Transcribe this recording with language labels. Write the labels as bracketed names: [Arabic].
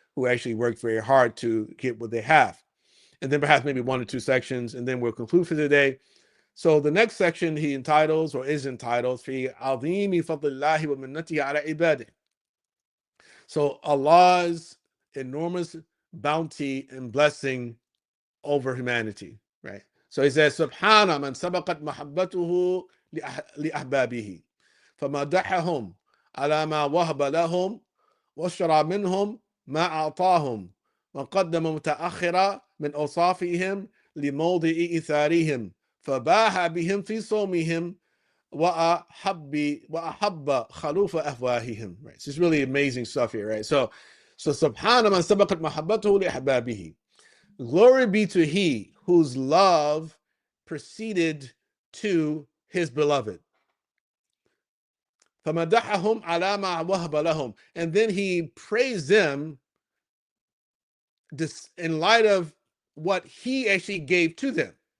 [English] who actually worked very hard to get what they have. And then perhaps maybe 1 or 2 sections, and then we'll conclude for the day. So the next section he entitles, or is entitled, [Arabic] في عظيم فضل الله ومنته على عباده. [English] So Allah's enormous bounty and blessing over humanity, right? So he says, [Arabic] Subhana man sabaqat mahabbatuhu li'ahbabihi, فمدحهم على ما وهب لهم واشترى منهم ما أعطاهم وقدم متأخرا من أوصافهم لموضع إثارهم فباح بهم في صومهم وأحب خلوف أفواههم. [English] Right, so it's really amazing stuff here, right? So [Arabic] سبحان من سبقت محبته لأحبابه. [English] Glory be to He whose love preceded to His beloved. [Arabic] فَمَدَحَهُمْ عَلَى مَا وَهَبَ لَهُمْ. [English] And then He praised them in light of what He actually gave to them.